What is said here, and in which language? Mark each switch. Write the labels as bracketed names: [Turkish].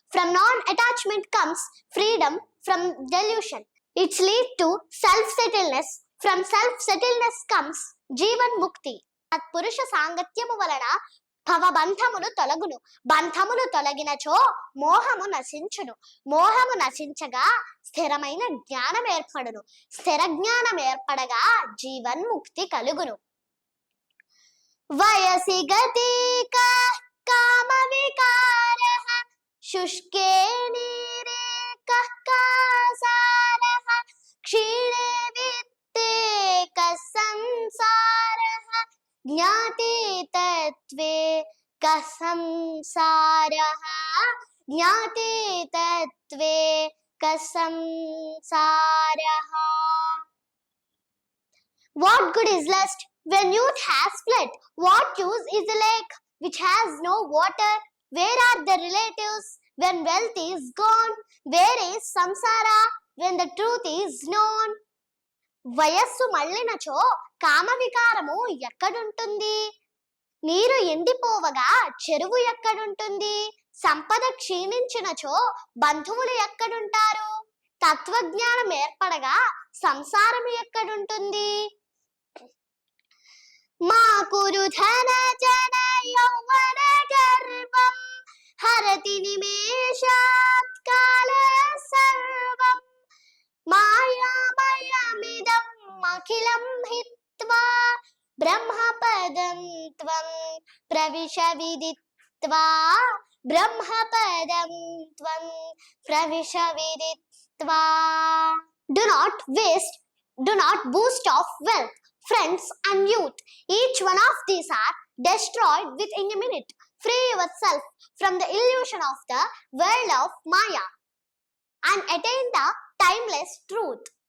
[English] From non-attachment comes freedom from delusion. It leads to self-settledness. From self-settledness comes జీవన్ ముక్తి. [Telugu] పురుష సాంగత్యము వలన భవబంధములు తొలగును. బంధములు తొలగినచో మోహము నశించును. మోహము నశించగా స్థిరమైన జ్ఞానం ఏర్పడును. స్థిర జ్ఞానం ఏర్పడగా జీవన్ముక్తి కలుగును. [Sanskrit] వయసి గతిక కామ వికారః శుష్కే నీరే కః కాసారః క్షీణే విత్తే కః సంసారః జ్ఞాతే తత్వే కః సంసారః జ్ఞాతే తత్వే కః సంసారః. [English] What good is lust when youth has fled? What use is the lake which has no water? Where are the relatives when wealth is gone? Where is samsara when the truth is known? [Telugu] వయస్సు మళ్ళినచో కామ వికారము ఎక్కడుంటుంది? నీరు ఎండిపోవగా చెరువు ఎక్కడుంటుంది? సంపద క్షీణించినచో బంధువులు ఎక్కడుంటారు? తత్వజ్ఞానం ఏర్పడగా సంసారం ఎక్కడుంటుంది? [Sanskrit] మా కురు ధన జన యౌవన గర్వం హరతి నిమేషాత్ కాల సర్వం మాయామయమిదం అఖిలం హిత్వా బ్రహ్మపదం త్వం ప్రవిశ విదిత్వా బ్రహ్మపదం త్వం ప్రవిశ విదిత్వా. [English] Do not waste, do not boost of wealth, friends and youth. Each one of these are destroyed within a minute. Free yourself from the illusion of the world of Maya and attain the timeless truth.